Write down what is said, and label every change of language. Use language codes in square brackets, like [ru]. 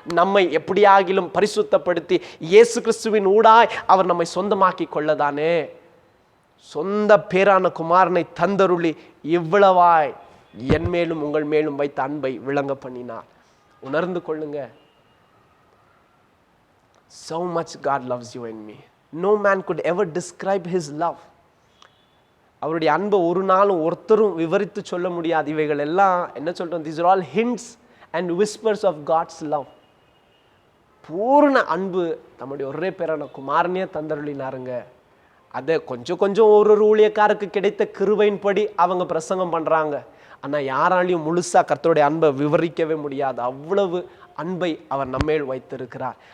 [ta] நம்மை எப்படியாகிலும் பரிசுத்தப்படுத்தி இயேசு கிறிஸ்துவின் ஊடாய் அவர் நம்மை சொந்தமாக்கி கொள்ளதானே. சொந்த பேரான குமாரனை தந்தருளி இவ்வளவாய் என் மேலும் உங்கள் மேலும் வைத்த அன்பை விளங்க பண்ணினார். உணர்ந்து கொள்ளுங்க. [en] So much God loves you and me. No man could ever describe his love. [ta] அவருடைய அன்பை ஒரு நாளும் ஒருத்தரும் விவரித்து சொல்ல முடியாது. இவைகள் எல்லாம் என்ன சொல்றோம்? [en] These are all hints and whispers of God's love. [ta] பூர்ண அன்பு நம்முடைய ஒரே பேரான குமாரனே தந்தருளினாருங்க. அதை கொஞ்சம் ஒரு ஊழியக்காருக்கு கிடைத்த கிருபையின்படி அவங்க பிரசங்கம் பண்ணுறாங்க. ஆனால் யாராலையும் முழுசாக கர்த்தருடைய அன்பை விவரிக்கவே முடியாது. அவ்வளவு அன்பை அவர் நம்மேல் வைத்திருக்கிறார்.